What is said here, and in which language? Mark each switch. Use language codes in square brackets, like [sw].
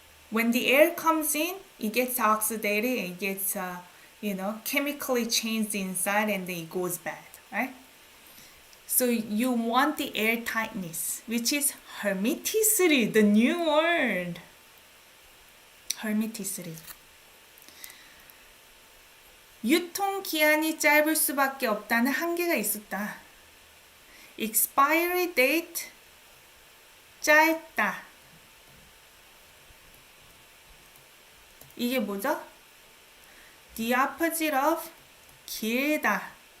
[en] When the air comes in, it gets oxidated and it gets, chemically changed inside and then it goes bad, right? So you want the air tightness, which is hermeticity, the new word. hermeticity. [ko] 유통기한이 짧을 수밖에 없다는 한계가 있었다. [en] expiry date 짧다. [ko] 이게 뭐죠? [en] The opposite of 길다.